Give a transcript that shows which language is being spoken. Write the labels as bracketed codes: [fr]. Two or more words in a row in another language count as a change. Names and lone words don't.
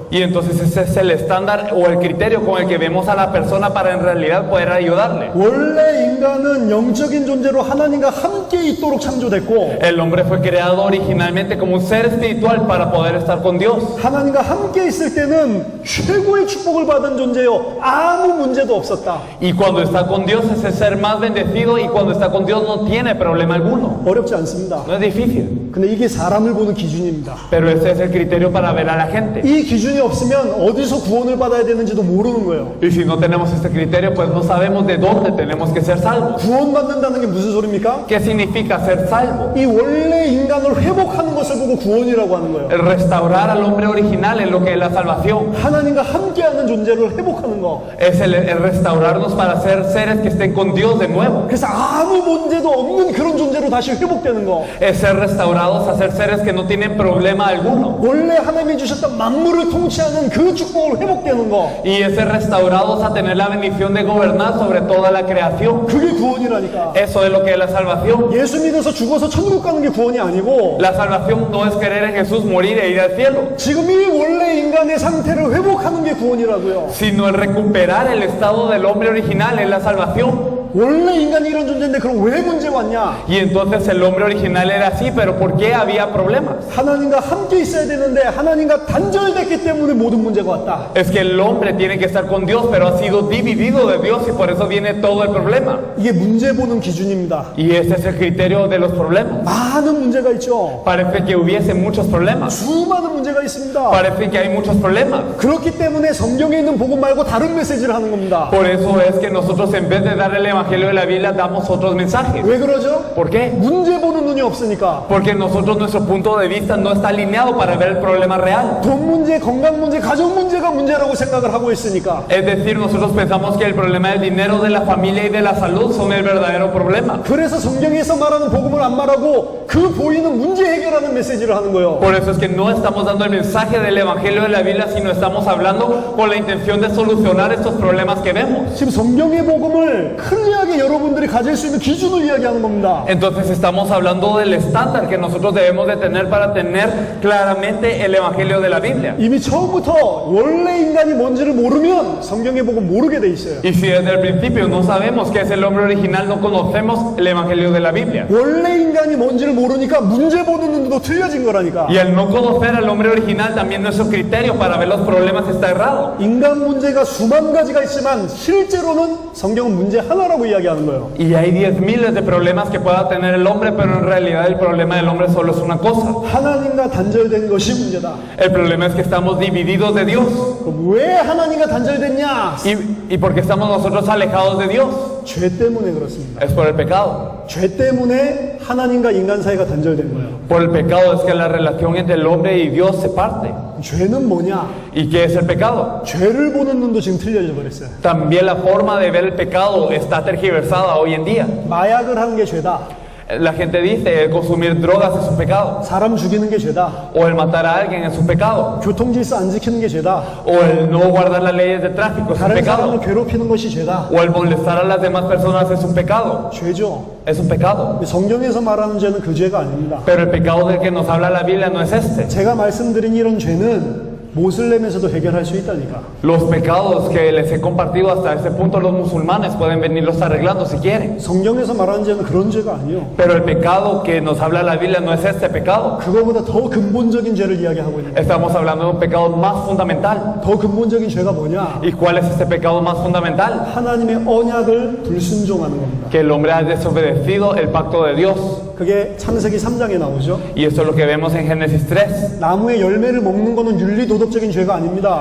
[es] Y entonces ese es el estándar o el criterio con el que vemos a la persona para en realidad poder ayudarle. [ko] 원래 인간은 영적인 존재로 하나님과 함께 있도록 창조됐고 [es] El hombre fue creado originalmente como un ser espiritual para poder estar con Dios. [ko] 하나님과 함께 있을 때는 최고의 축복을 받은 존재요. 아무 문제도 없었다. [es] Y cuando está con Dios es el ser más bendecido y cuando está con Dios no tiene problema alguno. [ko] 어렵지 않습니다. [es] No es difícil. [ko] 근데 이게 사람을 보는 기준입니다. [es] Pero ese es el criterio para ver a la gente. [ko] 이 기준이 없으면 어디서 구원을 받아야 되는지도 모르는 거예요. [es] Y si no tenemos este criterio, pues no sabemos de dónde tenemos que ser salvos. [ko] 구원받는다는 게 무슨 소리입니까? [es] ¿Qué significa ser salvo? [ko] 이 원래 인간을 회복하는 것을 보고 구원이라고 하는 거예요. [es] El restaurar al hombre original es lo que es la salvación. [ko] 하나님과 함께하는 존재를 회복하는 거. [es] Es el restaurarnos para ser seres que estén con Dios de nuevo. [ko] 그래서 아무 문제도 없는 그런 존재로 다시 회복되는 거. [es] Es ser restaurados a ser seres que no tienen problema alguno. [ko] 원래 하나님이 주셨던 만물을 통치하는 그 축복을 회복되는 거. [es] Y es ser restaurados a tener la bendición de gobernar sobre toda la creación. [ko] 그게 구원이라니까. [es] Eso es lo que es la salvación. [ko] 예수 믿어서 죽어서 천국 가는 게 구원이 아니고 [es] La salvación no es creer en Jesús, morir e ir al cielo, [ko] 지금 이 원래 인간의 상태를 회복하는 게 구원이라고요. [es] sino el recuperar el estado del hombre original es la salvación. [ko] 원래 인간이 이런 존재인데 그럼 왜 문제 왔냐? [es] Y entonces el hombre original era así, pero ¿por qué había problemas? [ko] 하나님과 함께 있어야 되는데 하나님과 단절됐기 때문에 모든 문제가 왔다. [es] Es que el hombre tiene que estar con Dios, pero ha sido dividido de Dios y por eso viene todo el problema. [ko] 이게 문제 보는 기준입니다. [es] Y ese es el criterio de los problemas. [ko] 많은 문제가 있죠. [es] Parece que hubiese muchos problemas. [ko] 수많은 문제가 있습니다. [es] Parece que hay muchos problemas. [ko] 그렇기 때문에 성경에 있는 복음 말고 다른 메시지를 하는 겁니다. [es] Por eso es que nosotros en vez de dar el Evangelio de la Biblia damos otros mensajes. [ko] 왜 그러죠? [es] ¿Por qué? [ko] 문제 보는 눈이 없으니까. [es] Porque nosotros, nuestro punto de vista no está alineado para ver el problema real. [ko] 돈 문제, 건강 문제, 가족 문제가 문제라고 생각을 하고 있으니까. [es] Es decir, nosotros pensamos que el problema del dinero, de la familia y de la salud son el verdadero problema. [ko] 그래서 성경에서 말하는 복음을 안 말하고 그 보이는 문제 해결하는 메시지를 하는 거예요. [es] Por eso es que no estamos dando el mensaje del Evangelio de la Biblia, sino estamos hablando con la intención de solucionar estos problemas que vemos. [ko] 지금 성경의 복음을 클리어하게 여러분들이 가질 수 있는 기준을 이야기하는 겁니다. [es] Entonces estamos hablando del estándar que nosotros debemos de tener para tener claramente el Evangelio de la Biblia. [ko] 이미 처음부터 원래 인간이 뭔지를 모르면 성경의 복음 모르게 돼 있어요. [es] Y si desde el principio no sabemos qué es el hombre original, no conocemos el Evangelio de la Biblia. [ko] 원래 인간이 뭔지를 모르니까 문제 보는 눈도 틀려진 거라니까. [es] Y al no conocer al hombre original, también nuestro criterio para ver los problemas está errado. [ko] 인간 문제가 수만 가지가 있지만 실제로는 성경은 문제 하나라고 이야기하는 거예요. [es] Y hay 10,000 de problemas que pueda tener el hombre, pero en realidad el problema del hombre solo es una cosa. [ko] 하나님과 단절된 것이 문제다. [es] El problema es que estamos divididos de Dios. [ko] 그럼 왜 하나님과 단절됐냐? [es] ¿Y por qué estamos nosotros alejados de Dios? [ko] 죄 때문에 그렇습니다. [es] Es por el pecado. [ko] 죄 때문에 하나님과 인간 사이가 단절된 거예요. [es] Por el pecado es que la relación entre el hombre y Dios se parte. [ko] 죄는 뭐냐? [es] ¿Y qué es el pecado? [ko] 죄를 보는 눈도 지금 틀려져 버렸어요. [es] También la forma de ver el pecado está tergiversada hoy en día. [ko] 마약을 하는 게 죄다. [es] La gente dice el consumir drogas es un pecado, [ko] 사람 죽이는 게 죄다. [es] o el matar a alguien es un pecado, [ko] 교통질서 안 지키는 게 죄다. [es] o el no guardar las leyes de tráfico es un [ko] 다른 [es] pecado, [ko] 사람을 괴롭히는 것이 죄다. [es] o el molestar a las demás personas es un pecado. [ko] 죄죠. [es] Es un pecado. [ko] 성경에서 말하는 죄는 그 죄가 아닙니다. [es] Pero el pecado del que nos habla la Biblia no es este. [ko] 제가 말씀드린 이런 죄는 모슬렘에서도 해결할 수 있다니까. [es] Los pecados que les he compartido hasta este punto los musulmanes pueden venirlos arreglando si quieren. [ko] 성경에서 말하는 죄는 그런 죄가 아니에요. [es] Pero el pecado que nos habla la Biblia no es este pecado. [ko] 그거보다 더 근본적인 죄를 이야기하고 있는 거예요. [es] Estamos hablando de un pecado más fundamental. [ko] 더 근본적인 죄가 뭐냐? [es] ¿Y cuál es este pecado más fundamental? [ko] 하나님의 언약을 불순종하는 겁니다. [es] Que el hombre ha desobedecido el pacto de Dios. [ko] 그게 창세기 3장에 나오죠. [es] Y esto es lo que vemos en Génesis 3. [ko] 나무의 열매를 먹는 거는 윤리도덕적인 죄가 아닙니다.